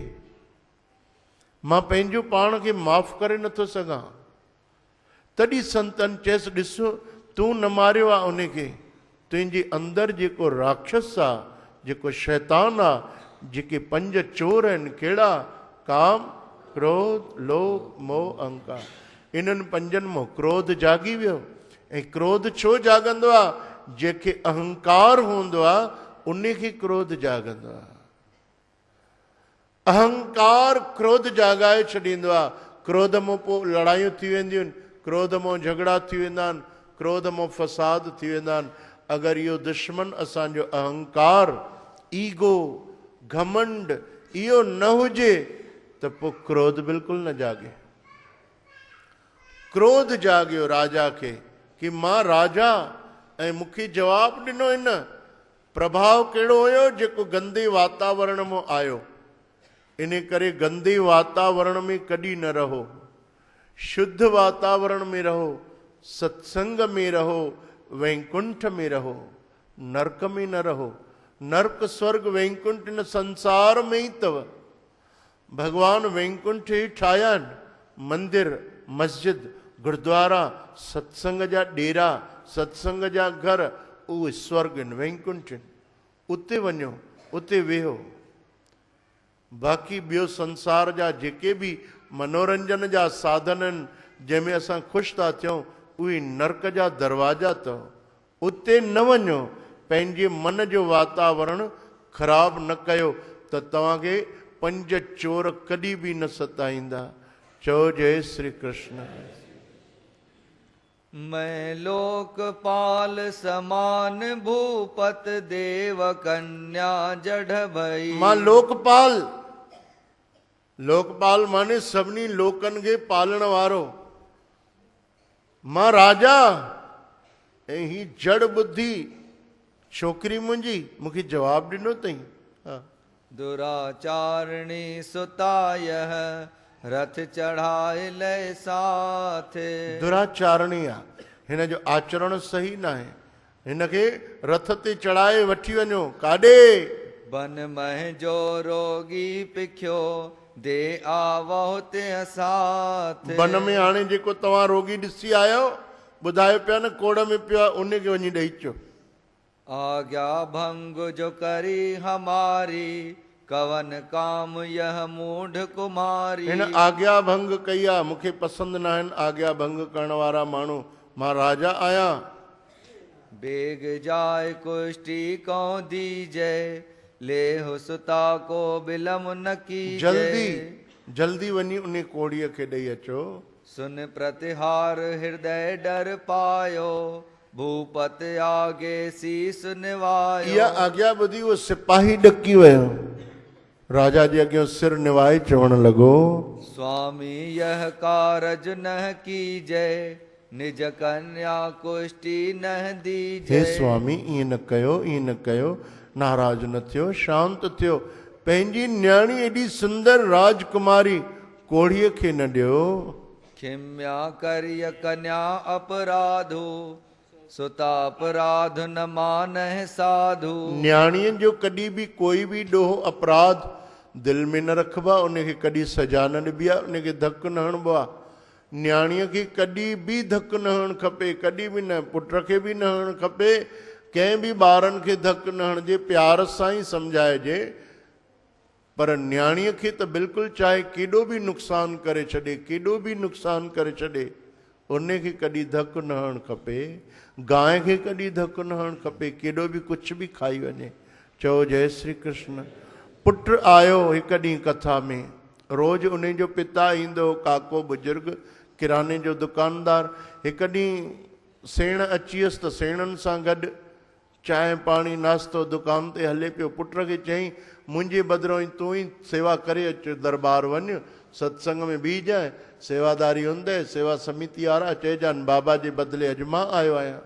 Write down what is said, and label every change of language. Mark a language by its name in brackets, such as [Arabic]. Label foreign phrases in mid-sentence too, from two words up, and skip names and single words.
[Sindhi] मां पंहिंजो पाण खे माफ़ करे नथो सघां। तॾहिं संतनि चयसि, ॾिसो तूं न मारियो आहे उनखे, तुंहिंजे अंदरि जेको राक्षस आहे, जेको शैतान आहे, जेके 5 चोर आहिनि, कहिड़ा? काम, क्रोध लोभ मोह अहंकार, इन्हनि पंजनि मां क्रोध जागी वियो। ऐं क्रोध छो जागंदो आहे? जंहिंखे अहंकार हूंदो आहे उन खे क्रोध जागंदो आहे। अहंकार क्रोध जागाए छॾींदो आहे। क्रोध मां पोइ लड़ायूं थी वेंदियूं आहिनि, क्रोध मां झगड़ा थी वेंदा आहिनि, क्रोध मां फसाद थी वेंदा आहिनि। अगरि इहो दुश्मन असांजो अहंकार, ईगो, घमंड इहो न हुजे त पोइ क्रोध बिल्कुलु न जागे। क्रोध जागियो राजा खे कि मां राजा ऐं मूंखे जवाबु ॾिनो हिन। प्रभाव कहिड़ो हुयो? जेको गंदे वातावरण मां आयो। इन करे गंदे वातावरण में कॾहिं न रहो, शुद्ध वातावरण में रहो, सत्संग में रहो, वैकुंठ में रहो, नरक में न रहो। नरक स्वर्ग वैकुंठ इन संसार में ई अथव। भगवान वैकुंठ ई ठाहिया आहिनि, मंदिर, मस्जिद, गुरुद्वारा, सत्संग जा डेरा, सत्संग जा घर, उहे स्वर्ग आहिनि, वैकुंठ आहिनि। उते वञो, उते वेहो। बाक़ी ॿियो संसार जा जेके बि मनोरंजन जा साधन आहिनि जंहिंमें असां ख़ुशि था थियूं, उहे नरक जा दरवाजा अथव। उते न वञो। पंहिंजे मन जो वातावरण ख़राबु न कयो त तव्हांखे 5 चोर कॾहिं बि न सताईंदा। चओ जय श्री कृष्ण। [Awadhi] मैं लोकपाल समान भूपत देव कन्या जड़ भई। [Sindhi] मां लोकपाल, लोकपाल माने सभिनी लोकनि खे पालण वारो। मां राजा ऐं ही जड़ बुद्धि छोकिरी मुंहिंजी मूंखे जवाबु ॾिनो अथई। [Awadhi] दुराचारणी सुताय रथ चढ़ाए लय साथ। [Sindhi] दुराचारणी आहे, हिन जो आचरण सही न आहे। हिन खे रथ ते चढ़ाए वठी वञो। काॾे? [Awadhi] बन मह जो रोगी पिखियो दे आवो ते साथ। [Sindhi] बन में हाणे जेको तव्हां रोगी ॾिसी आयो, ॿुधायो पिया न कोड़ में पियो आहे, उन खे वञी ॾेई अचो। [Awadhi] आज्ञा भंग जो करी हमारी कवन काम यह मूढ़ कुमारी। [Sindhi] हिन आज्ञा भंग कई आहे। मूंखे पसंदि न आहिनि आज्ञा भंग करण वारा माण्हू। मां राजा आहियां। [Awadhi] बेग जाय कुष्टी को दीजे ले सुता को बिलम न की। [Sindhi] जल्दी जल्दी वञी उन कोड़ीअ खे ॾेई अचो। [Awadhi] सुन प्रतिहार हृदय डर पायो भूपत आगे शीस निवायो। [Sindhi] इहा आज्ञा ॿुधी उहो सिपाही ॾकी वियो। राजा जे अॻियां सिर निवाए चवण लॻो, [Awadhi] स्वामी यह कारज न कीजे निज कन्या कुष्टी न दीजे। [Sindhi] हे स्वामी ईअं न कयो, ईअं न कयो। नाराज न थियो, शांत थियो। पंहिंजी न्याणी एॾी सुंदर राजकुमारी कोड़ीअ खे न ॾियो। [Awadhi] खिम्या करिय कन्या अपराधो सुता अपराध न मानह साधु। [Sindhi] न्याणीअ जो कॾहिं बि कोई बि ॾोहो अपराध दिलि में न रखबो आहे, उनखे कॾहिं सजा न ॾिबी आहे, उनखे धकु न हणिबो आहे। न्याणीअ खे कॾहिं बि धकु न हणणु खपे, कॾहिं बि न। पुट खे बि न हणणु खपे, कंहिं बि ॿारनि खे धकु न हणिजे, प्यार सां ई सम्झाइजे। पर न्याणीअ खे त बिल्कुलु चाहे केॾो बि नुक़सानु करे छॾे, केॾो बि नुक़सानु करे छॾे, उनखे कॾहिं धकु न हणणु खपे। गांइ खे कॾहिं धकु न हणणु खपे, केॾो बि कुझु बि खाई वञे। चओ जय श्री कृष्ण। पुटु आयो हिकु ॾींहुं कथा में। रोज़ु उन जो पिता ईंदो, काको बुज़ुर्ग, किराने जो दुकानदार। हिकु ॾींहुं सेण अची वियसि त सेणनि सां गॾु चांहि पाणी नाश्तो दुकान ते हले पियो। पुट खे चयईं, मुंहिंजे बदिरां ई तूं ई सेवा करे अचु, दरबार वञु, सत्संग में बीजांइ, सेवादारी हूंदे, सेवा समिति वारा चइजानि बाबा जे बदिले अॼु मां आयो आहियां।